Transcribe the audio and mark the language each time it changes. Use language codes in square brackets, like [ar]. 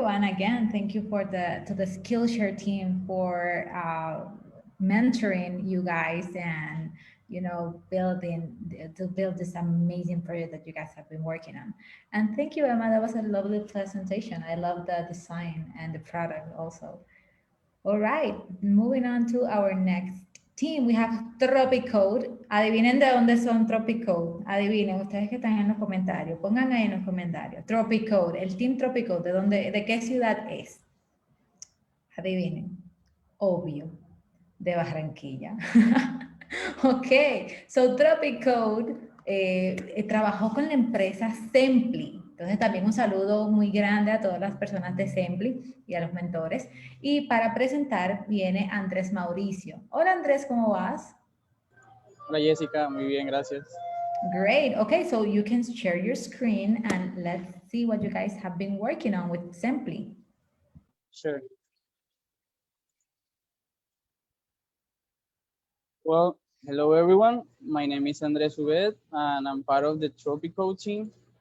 [en] And again, thank you to the Skillshare team for mentoring you guys and, you know, build this amazing project that you guys have been working on. And thank you, Emma. That was a lovely presentation. I love the design and the product also. All right, moving on to our next team, we have Tropicode. [es] Adivinen de dónde son Tropicode. Adivinen, ustedes que están en los comentarios. Pongan ahí en los comentarios. Tropicode, el team Tropicode, ¿de qué ciudad es? Adivinen. Obvio. de Barranquilla. Ok, so Tropic Code trabajó con la empresa Sempli. Entonces también un saludo muy grande a todas las personas de Sempli y a los mentores. Y para presentar viene Andrés Mauricio. Hola Andrés, ¿cómo vas? Hola Jessica, muy bien, gracias. [en] Great. Okay, so you can share your screen and let's see what you guys have been working on with Sempli. Sure. Well, hello everyone. My name is Andres Ubed and I'm part of the Tropical team.